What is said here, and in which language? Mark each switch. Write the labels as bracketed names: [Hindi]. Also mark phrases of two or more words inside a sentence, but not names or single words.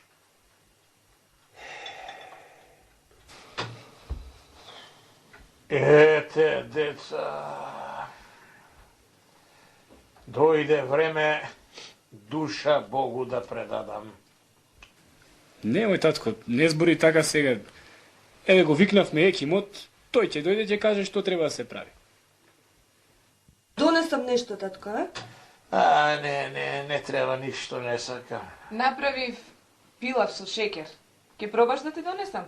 [Macedonian] Ete, deca, dojde vreme duša Bogu da predadam. Nemoj, татко, не збори така сега. Еве го викнавме екимот, тој ќе дојде ќе каже што треба да се прави. Донесам нешто, татко, а? Не треба ништо, не сакам. Направив пилав со шекер. Ке пробаш да ти донесам?